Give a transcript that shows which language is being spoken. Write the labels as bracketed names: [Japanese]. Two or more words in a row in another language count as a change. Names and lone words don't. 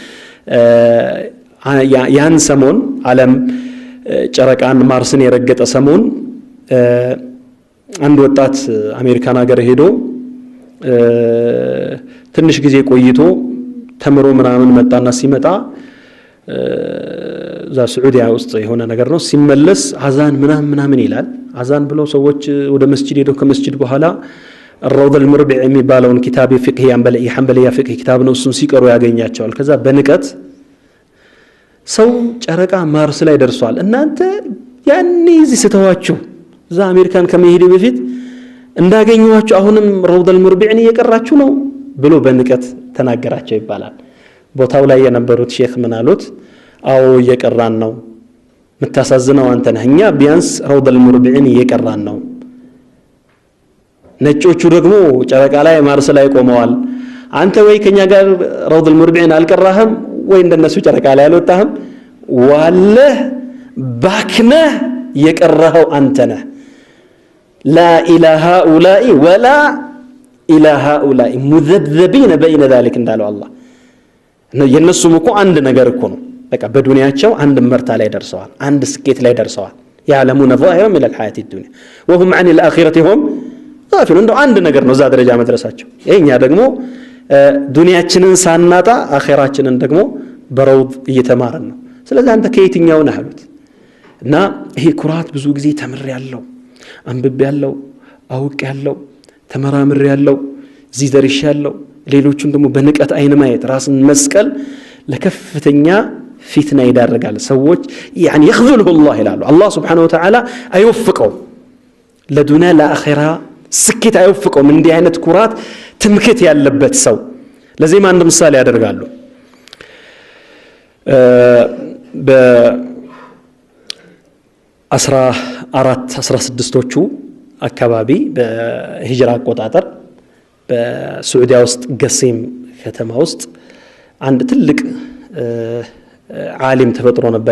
[Amharic] ያን ሰሞን ዓለም ጨረቃን ማርስን የረገጠ ሰሞን አንድ ወጣት አሜሪካን ሀገር ሄዶ ትንሽ ጊዜ ቆይቶ ተምሮ ምናምን መጣና ሲመጣ እዛ ሳዑዲያ ውስጥ የሆነ ነገር ነው። ሲመለስ አዛን ምናምን ይላል። አዛን ብለው ሰዎች ወደ መስጂድ ሄደው ከመስጂድ በኋላ الروض المربع የሚባለውን ኪታብ ፍቅህ የሐንበልያ ፍቅህ ኪታብ ነው። እሱን ሲቀሩ ያገኛቸዋል። ከዛ በንቀት ሰው ጨረቃ ማርስ ላይ ደርሷል፣ እናንተ ያኔ እዚህ ስተዋችሁ እዛ አሜሪካን ከመሄድ በፊት እንዳገኘዋችሁ አሁንም روض المربع እየቀራችሁ ነው ብሎ በንቀት ተናገራቸው ይባላል። ቦታው ላይ የነበሩት ሼክ ምን አሉት? አዎ እየቀራን ነው። ምታሳዝነው አንተ ነህ። እኛ ቢያንስ روض المربع እየቀራን ነው። ነጮቹ ደግሞ ጨረቃ ላይ ማርስ ላይ ቆመዋል። አንተ ወይ ከኛ ጋር روض المربع አልቀራህም ወይ እንደነሱ ጨረቃ ላይ አልወጣህም። ዋለህ ባክነህ የቀራኸው አንተ ነህ። [Arabic] لا إلى هؤلاء ولا إلى هؤلاء مذبذبين بين ذلك [Amharic] እንዳለው አላህ የነሱም እኮ አንድ ነገር እኮ ነው። በቃ በዱንያቸው አንድ መርታ ላይ ደርሰዋል፣ አንድ ስኬት ላይ ደርሰዋል። [Arabic] يعلمون ظاهرا من الحياة الدنيا وهم عن الآخرة هم غافلون። [Amharic] እንደው አንድ ነገር ነው እዛ ደረጃ መድረሳቸው። የኛ ደግሞ ዱንያችንን ሳናጣ አኺራችንን ደግሞ በረውድ እየተማረን ነው። ስለዚህ አንተ ከየትኛው ነህ አሉት። እና ይሄ ኩራት ብዙ ጊዜ ተምሬያለሁ፣ አንብቤያለሁ፣ አውቄያለሁ፣ ተመራምሬያለሁ፣ እዚህ ደርሻለሁ፣ ሌሎቹን ደግሞ በንቀት አይን ማየት ራስን መስቀል ለከፍተኛ ፊትና ይዳረጋል። ሰዎች [Arabic] يعني يخذله الله [Amharic] ይላሉ። አላህ [Arabic] سبحانه وتعالى [Amharic] አይወፍቀው ለዱንያ ለአኺራ ስኬት አይወፍቀውም እንዲህ አይነት ኩራት ትምክት ያለበት ሰው። ለዚህም አንድ ምሳሌ ያደርጋሉ። በ16ዎቹ አካባቢ በሂጅራ አቆጣጠር በሳዑዲያ ውስጥ ገሴም ከተማ ውስጥ አንድ ትልቅ ዓሊም ተፈጥሮ ነበር